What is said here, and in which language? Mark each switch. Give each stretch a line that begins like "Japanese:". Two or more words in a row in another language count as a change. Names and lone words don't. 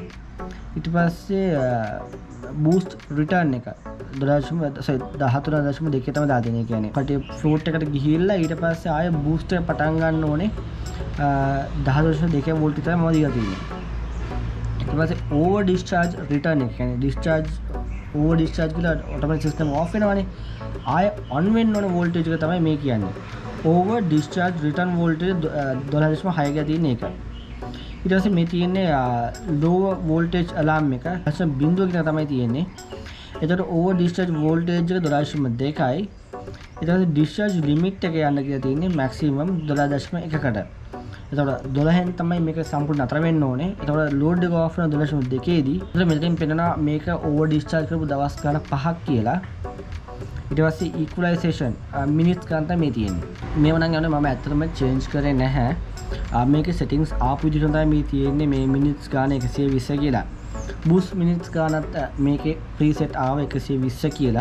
Sinhala: ඊට පස්සේ
English: boost return
Sinhala: එක 13.2 තමයි දාලා තියෙන්නේ. කියන්නේ කටි float එකට ගිහිල්ලා ඊට පස්සේ ආයෙ boost එක පටන් ගන්න ඕනේ 10.2 වෝල්ට් විතර මම දීලා තියෙන්නේ. ඊට පස්සේ
English: over discharge return
Sinhala: එක කියන්නේ
English: over discharge
Sinhala: කියලා
English: automatic system off
Sinhala: වෙනවනේ. ආයෙ on වෙන්න ඕන voltage එක තමයි මේ කියන්නේ.
English: over discharge return voltage
Sinhala: 12.6 ක තියෙන එක. ඊට පස්සේ මේ තියෙන්නේ
English: low voltage alarm
Sinhala: එක. අසම් බිඳුව කියන තමයි තියෙන්නේ. එතකොට
English: over discharge voltage
Sinhala: එක 12.2යි. ඊට පස්සේ
English: discharge limit
Sinhala: එක යන්න කියලා තියෙන්නේ maximum 12.1කට. එතකොට 12න් තමයි මේක සම්පූර්ණ නතර වෙන්න ඕනේ. එතකොට load එක off වෙන 12.2 දී. එතකොට මෙතනින් පෙන්නනවා මේක
English: over discharge
Sinhala: කරපු දවස් ගණන් 5ක් කියලා. ඊට පස්සේ
English: equalization minutes
Sinhala: ගන්න තමයි මේ තියෙන්නේ. මේව නම් යන්නේ මම ඇත්තටම change කරේ නැහැ. මේකේ settings ආපු විදිහට තමයි මේ තියෙන්නේ. මේ minutes ගාන 120 කියලා.
English: boost minutes
Sinhala: ගානත් මේකේ preset ආව 120 කියලා.